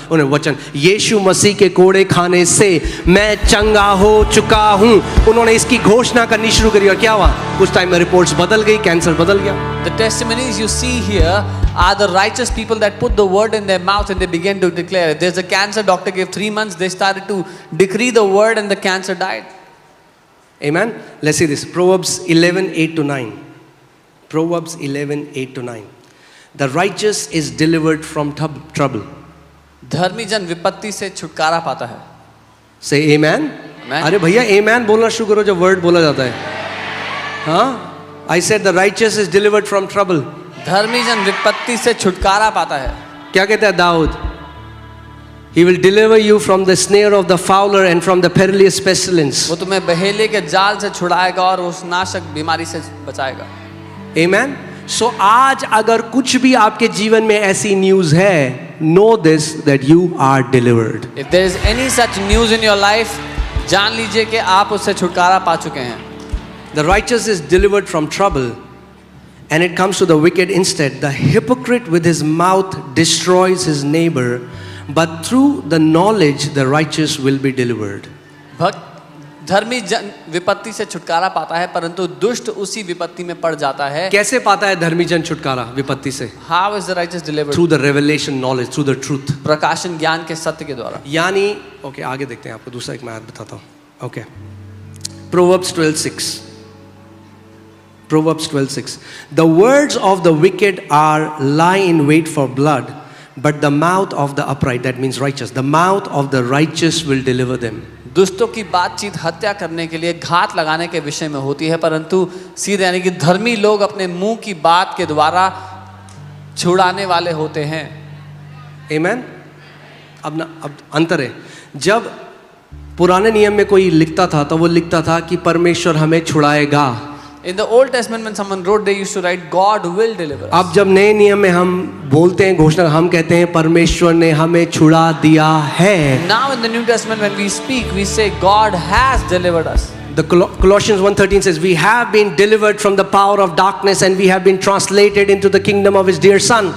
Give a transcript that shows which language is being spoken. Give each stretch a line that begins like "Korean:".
Hindi: उन्होंने वचन, यीशु मसीह के कोड़े खाने से मैं चंगा हो चुका हूँ. उन्होंने इसकी घोषणा करनी शुरू करी और क्या हुआ? कुछ टाइम में रिपोर्ट्स बदल गई, कैंसर बदल गया.
English: The testimonies you see here are the righteous people that put the word in their mouth and they began to declare it. There's a cancer doctor gave 3 months, they started to decree the word and the cancer died. Amen. Let's see this. Proverbs 11:8-9. Proverbs 11:8-9. The righteous is delivered from trouble.
Hindi: धर्मी जन विपत्ति से छुटकारा पाता है.
English: Say amen. Amen.
Hindi: अरे भैया amen बोलना शुरू करो जब वर्ड बोला जाता है.
English: हाँ, I said the righteous is delivered from trouble.
Hindi: धर्मी जन विपत्ति से छुटकारा पाता है. क्या कहता है Dawood?
English: He will deliver you from the snare of the fowler and from the perilous pestilence.
Hindi: वो तुम्हें बहेलिए के जाल से छुड़ाएगा और उस नाशक बीमारी से बचाएगा.
English: Amen.
Hindi: सो आज अगर कुछ भी आपके जीवन में ऐसी न्यूज है,
English: Know this that you are delivered. If there is any such news in your life,
Hindi: जान लीजिए कि आप उससे छुटकारा पा चुके हैं.
English: The righteous is delivered from trouble, and it comes to the wicked instead. The hypocrite with his mouth destroys his neighbor, but through the knowledge the righteous will be delivered.
Hindi: भक्त धर्मी जन विपत्ति से छुटकारा पाता है, परंतु दुष्ट उसी विपत्ति में पड़ जाता है. कैसे पाता है धर्मी जन छुटकारा विपत्ति से?
English: How is the righteous delivered? Through the revelation knowledge, through the truth.
Hindi: प्रकाशन ज्ञान के सत्य के द्वारा. यानी ओके आगे देखते हैं, आपको दूसरा एक मैं आयत बताता हूँ. Okay, Proverbs 12:6.
English: Proverbs 12:6. The words of the wicked are lie in wait for blood, but the mouth of the upright, that means righteous, the mouth of the righteous will deliver them.
Hindi: दुष्टों की बातचीत हत्या करने के लिए, घात लगाने के विषय में होती है, परंतु सीधे यानी कि धर्मी लोग अपने मुंह की बात के द्वारा छुड़ाने वाले होते हैं. Amen? अब अंतर है. जब पुराने नियम में कोई लिखता था तो वो लिखता था कि परमेश्वर हमें छुड़ाएगा.
English: In the Old Testament, when someone wrote, they used to write, God will deliver us.
Hindi: अब जब नए नियम में हम बोलते हैं, घोषणा, हम कहते हैं परमेश्वर ने हमें छुड़ा दिया है.
English: Now in the New Testament, when we speak, we say God has delivered us. The Colossians 1:13 says, we have been delivered from the power of darkness and we have been translated into the kingdom of his dear son.